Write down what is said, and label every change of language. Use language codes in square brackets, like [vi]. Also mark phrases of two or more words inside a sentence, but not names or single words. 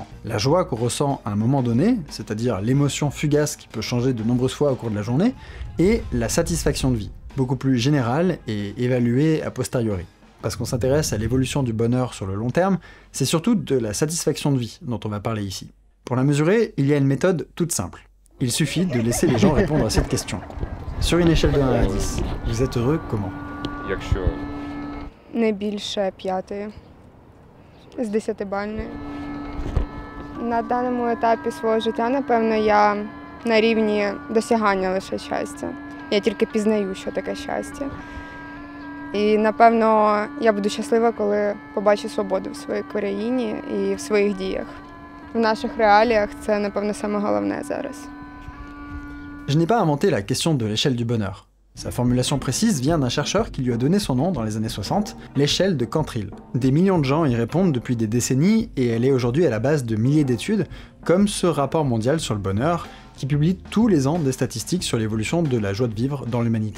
[fr] La joie qu'on ressent à un moment donné, c'est-à-dire l'émotion fugace qui peut changer de nombreuses fois au cours de la journée, et la satisfaction de vie, beaucoup plus générale et évaluée [la] a posteriori. [fr] Parce qu'on s'intéresse à l'évolution du bonheur sur le long terme, c'est surtout de la satisfaction de vie dont on va parler ici. Pour la mesurer, il y a une méthode toute simple. Il suffit de laisser les gens répondre à cette question. Sur une échelle de 1 à 10, vous êtes heureux comment? [uk] Не більше 5 з 10-бальної. На даному етапі свого життя, напевно, я на рівні досягання лише щастя. Я тільки пізнаю, що таке щастя. І, напевно, я буду щаслива, коли побачу свободу в своїй країні і в своїх діях. В наших реаліях це, напевно, саме головне зараз. [fr] Je n'ai pas inventé la question de l'échelle du bonheur. Sa formulation précise vient d'un chercheur qui lui a donné son nom dans les années 60, l'échelle de Cantril. Des millions de gens y répondent depuis des décennies et elle est aujourd'hui à la base de milliers d'études, comme ce rapport mondial sur le bonheur, qui publie tous les ans des statistiques sur l'évolution de la joie de vivre dans l'humanité.